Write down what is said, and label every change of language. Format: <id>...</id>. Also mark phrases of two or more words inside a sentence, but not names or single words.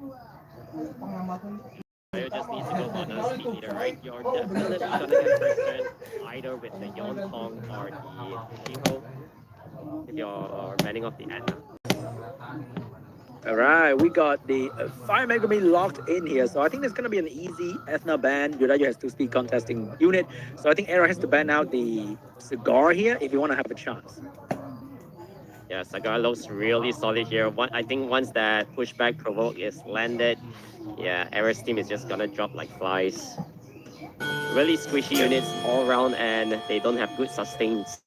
<en>You just need to go for another speed leader, right? You're definitely gonna get first turn either with the Yon Hong or the Shiho if you're banning off the Anna. all right, we got the Fire Megami locked in here. So I think there's going to be an easy Ethna ban. Yurayu has 2 speed contesting unit. So I think Era has to ban out the Cigar here if you want to have a chance. Yeah, Sagar looks really solid here. I think once that pushback provoke is landed, yeah, Era's team is just gonna drop like flies. Really squishy units all around, and they don't have good sustains.</en>